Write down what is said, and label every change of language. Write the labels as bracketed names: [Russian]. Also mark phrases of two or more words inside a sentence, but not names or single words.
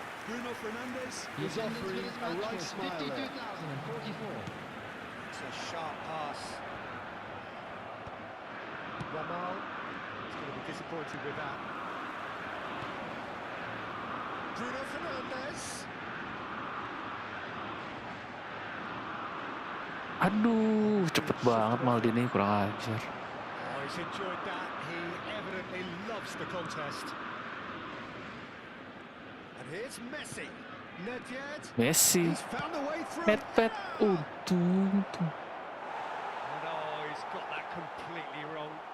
[English] Bruno Fernandes is offering a right smile there. 52,044. It's a sharp pass. Yamal is going to be disappointed with that. Bruno Fernandes. [Javanese] Aduh, cepet banget Maldini, kurang ajar. [English] Oh, he's enjoyed that. He evidently loves the contest. And here's Messi. Nedved. Messi. He's found a way through. [Javanese] Pet. Untung. [English] Oh no, he's got that completely wrong.